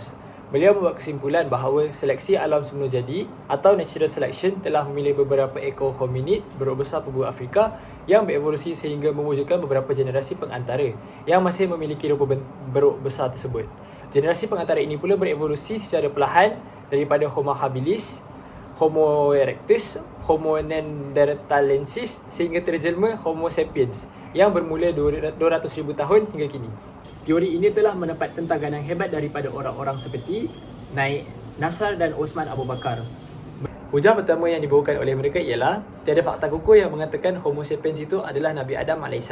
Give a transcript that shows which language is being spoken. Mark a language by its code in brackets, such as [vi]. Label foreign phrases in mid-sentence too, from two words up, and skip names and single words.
[ms] Beliau membuat kesimpulan bahawa seleksi alam semula jadi atau [en] natural selection [ms] telah memilih beberapa ekor hominid beruk besar pebulu Afrika yang berevolusi sehingga mewujudkan beberapa generasi pengantara yang masih memiliki rupa beruk besar tersebut. Generasi pengantara ini pula berevolusi secara perlahan daripada Homo habilis, Homo erectus, Homo neanderthalensis sehingga terjelma Homo sapiens yang bermula 200,000 tahun hingga kini. Teori ini telah mendapat tentangan yang hebat daripada orang-orang seperti Naik Nasr dan Osman Abu Bakar. Hujah pertama yang dibawakan oleh mereka ialah tiada fakta kukuh yang mengatakan Homo sapiens itu adalah Nabi Adam AS.